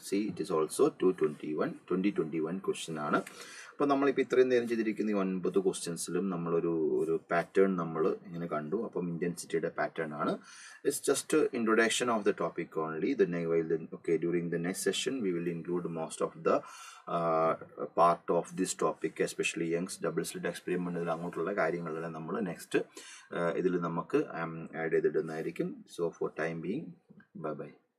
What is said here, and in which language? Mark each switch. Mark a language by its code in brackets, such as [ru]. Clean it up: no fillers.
[en] See, it is also 2021 question [ml] ആണ്. അപ്പോൾ നമ്മളിപ്പോൾ ഇത്രയും നേരം ചെയ്തിരിക്കുന്ന ഈ 9 ക്വസ്റ്റ്യൻസിലും നമ്മളൊരു പാറ്റേൺ നമ്മൾ ഇങ്ങനെ കണ്ടു. അപ്പം ഇൻറ്റൻസിറ്റിയുടെ പാറ്റേൺ ആണ്. [en] It's just introduction of the topic only. Okay, during the next session we will include most of the part of this topic, especially Young's double slit experiment [ml] അങ്ങോട്ടുള്ള കാര്യങ്ങളെല്ലാം നമ്മൾ നെക്സ്റ്റ് ഇതിൽ നമുക്ക് add ചെയ്തിടുന്നതായിരിക്കും. [en] So for time being, bye bye.